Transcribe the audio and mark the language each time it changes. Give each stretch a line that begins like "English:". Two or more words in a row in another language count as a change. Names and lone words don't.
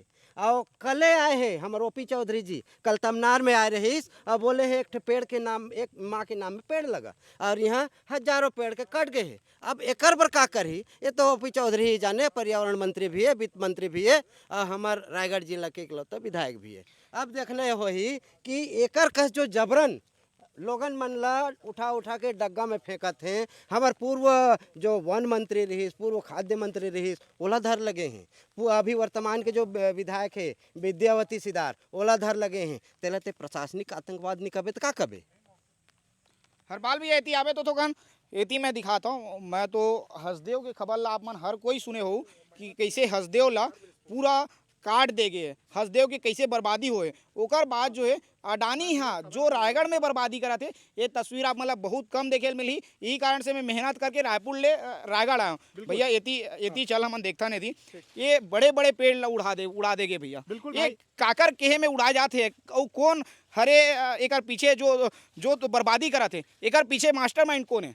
Chhattisgarhi: और कल आए हैं हमारे ओपी चौधरी जी, कल तमनार में आए रहीस और बोले हैं एक पेड़ के नाम, एक माँ के नाम में पेड़ लगा और यहाँ हजारों पेड़ के कट गए हैं। अब एकर पर का करी, ये तो ओपी चौधरी ही जाने, पर्यावरण मंत्री भी है, वित्त मंत्री भी है और हमार रायगढ़ जिला के इकलौता विधायक भी है। अब देखने हो ही कि एकर कस जो जबरन लोगन मन ला उठा उठा के डग्गा में फेंकत हैं। हमार पूर्व जो वन मंत्री रहीस, पूर्व खाद्य मंत्री रहीस, ओला धर लगे हैं। अभी वर्तमान के जो विधायक है विद्यावती सिदार, ओला धर लगे हैं। तेला ते प्रशासनिक आतंकवाद नहीं कबे तो का कबे। हर बाल भी एती आवे तो कन एती मैं दिखाता हूँ। मैं तो हसदेव के खबर ला आप मन हर कोई सुने हो कि कैसे हसदेव ला पूरा काट दे गए, हसदेव की कैसे बर्बादी होए। ओकर बाद जो है अडानी यहाँ जो रायगढ़ में बर्बादी करा थे, ये तस्वीर आप मतलब बहुत कम देखे मिली। यही कारण से मैं मेहनत करके रायपुर ले रायगढ़ आया हूँ। भैया एती चल हम देखता नहीं थी, ये बड़े बड़े पेड़ उड़ा देगे भैया। ये काकर केहे में उड़ा जाते और कौन हरे एकर पीछे जो तो बर्बादी करा थे, एकर पीछे मास्टरमाइंड कौन है।